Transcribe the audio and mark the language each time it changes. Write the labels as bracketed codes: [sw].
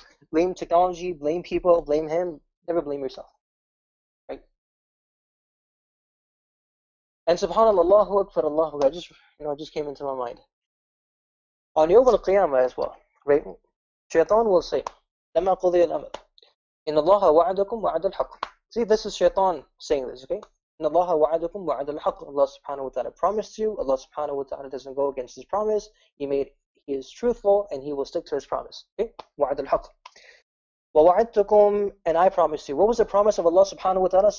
[en] Blame technology, blame people, blame him. Never blame yourself, right? And subhanallah, Allahu Akbar, Allahu Akbar, just came into my mind. On Yawm al-Qiyamah as well, right? Shaitan will say, [ar] لَمَا قُضِيَ الْأَمْرِ إِنَّ اللَّهَ وَعَدَكُمْ وَعَدَ الْحَقِّ. [en] See, this is Shaitan saying this, okay? [ar] إِنَّ اللَّهَ وَعَدَكُمْ وَعَدَ الْحَقِّ. [en] Allah subhanahu wa ta'ala promised you. Allah subhanahu wa ta'ala doesn't go against his promise. He is truthful and he will stick to his promise. [ar] Okay? وَعَدَ الْحَقِّ. وَوَعَدْتُكُمْ, [en] and I promised you. What was the promise of Allah subhanahu wa ta'ala?